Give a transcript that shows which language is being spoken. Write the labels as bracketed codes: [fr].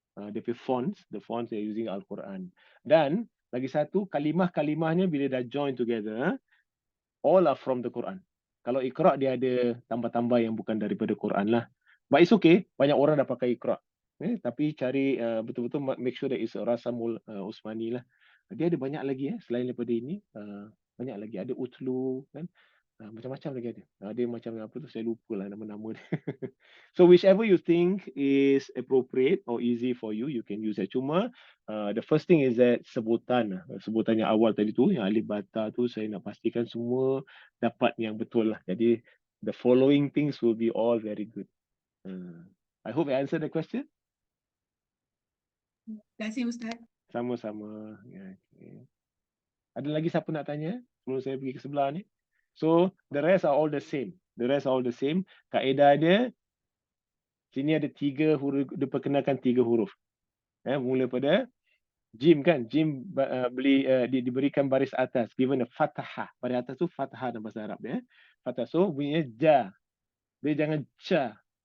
[ms] Dia punya [en] fonts, the fonts they are using Al-Quran. [ms] Dan lagi satu, kalimah-kalimahnya bila dah [en] join together, all are from the Quran. [ms] Kalau Iqra dia ada tambah-tambah yang bukan daripada Quran lah. [en] But it's okay, [ms] banyak orang dah pakai Iqra. Tapi cari betul-betul [en] make sure that it's [ms] Rasamul Usmani lah. Dia ada banyak lagi selain daripada ini. Banyak lagi, ada Utlu kan. Macam-macam lagi ada. Dia macam apa tu, saya lupa lah nama-nama dia. [en] So whichever you think is appropriate or easy for you, you can use it. [ms] Cuma [en] the first thing is that [ms] sebutan yang awal tadi tu, yang alif bata tu, saya nak pastikan semua dapat yang betul lah. [en] Jadi the following things will be all very good. I hope I answered the question. [ms] Terima kasih Ustaz. Sama-sama. Okay. Ada lagi siapa nak tanya sebelum saya pergi ke sebelah ni? [en] So the rest are all the same. [ms] Kaedah dia, sini ada 3 huruf, diperkenalkan 3 huruf. Mula pada jim kan, jim diberikan baris atas, [en] given a fathah. [ms] Baris atas tu fathah dalam bahasa Arab dia. Fathah, so bunyinya ja. Dia jangan ca.